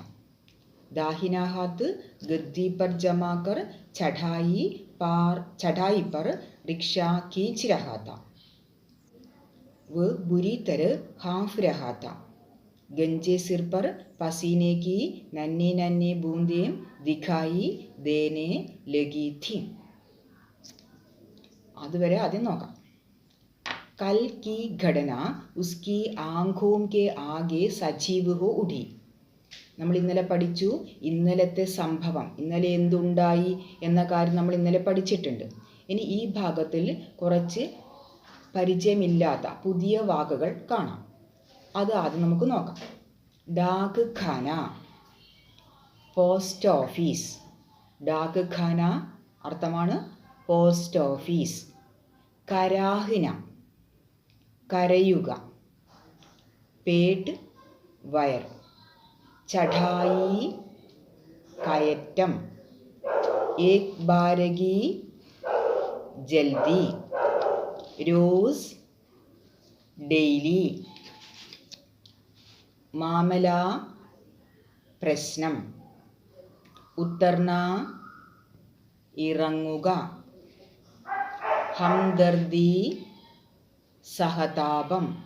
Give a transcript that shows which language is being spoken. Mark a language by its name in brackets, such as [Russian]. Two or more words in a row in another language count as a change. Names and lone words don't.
[Hindi] दाहिना हाथ गद्दी पर जमा कर चढ़ाई पर रिक्शा खींच रहा था. वह बुरी तरह हाँफ रहा था. गंजे सिर पर पसीने की नन्ही नन्ही बूंदें दिखाई देने लगी थी. [Malayalam] അതുവരെ ആദ്യം നോക്കാം. [Hindi] कल की घटना उसकी आंखों के आगे सजीव हो उठी. [Malayalam] നമ്മൾ ഇന്നലെ പഠിച്ചു. ഇന്നലത്തെ സംഭവം, ഇന്നലെ എന്തുണ്ടായി എന്ന കാര്യം നമ്മൾ ഇന്നലെ പഠിച്ചിട്ടുണ്ട്. ഇനി ഈ ഭാഗത്തിൽ കുറച്ച് പരിചയമില്ലാത്ത പുതിയ വാക്കുകൾ കാണാം. അത് ആദ്യം നമുക്ക് നോക്കാം. [Hindi] डाक ख़ाना, [English] post office. [Hindi] डाक ख़ाना [Malayalam] അർത്ഥമാണ് [English] post office. [Malayalam] കരാഹ്ന കരയുക. പേട്ട് വയർ. ചढ़ाई കയറ്റം. [Hindi] एक बारगी जल्दी. [Malayalam] रोज़ ഡെയിലി. മാമല പ്രശ്നം. ഉത്തർന ഇറങ്ങുക. ഹംദർദി സഹതാപം.